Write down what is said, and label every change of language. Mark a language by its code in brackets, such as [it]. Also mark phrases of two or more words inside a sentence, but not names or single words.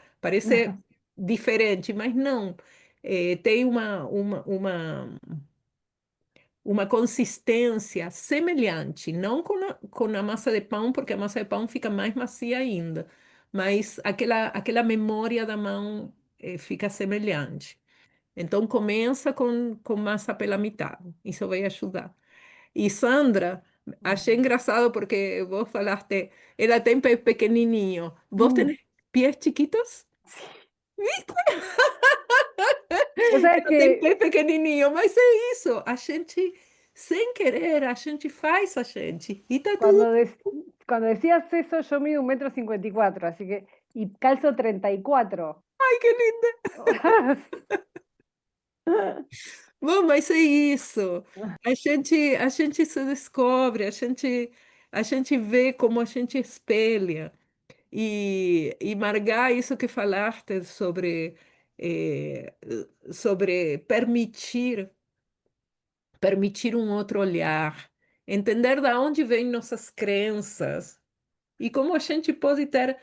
[pt] Parece diferente, mas não. Tem uma consistência semelhante, não com a massa de pão, porque a massa de pão fica mais macia ainda, mas aquela memória da mão fica semelhante. Então, começa com massa pela metade, isso vai ajudar. E Sandra, achei engraçado porque vos falaste, ela tem pé pequenininho. [es] ¿Vos Mm, tenés pies chiquitos? Vos sabés [pt] Ela tem que pé pequenininho, mas é isso. A gente, sem querer, a gente faz a gente. E tá tudo. [es] cuando, cuando decías eso, yo mido 1,54 m, así que, y calzo 34. [pt] Ai, que linda. Bom, mas é isso. A gente se descobre, a gente vê como a gente espelha. E Margar, isso que falaste sobre permitir um outro olhar, entender de onde vêm nossas crenças e como a gente pode ter.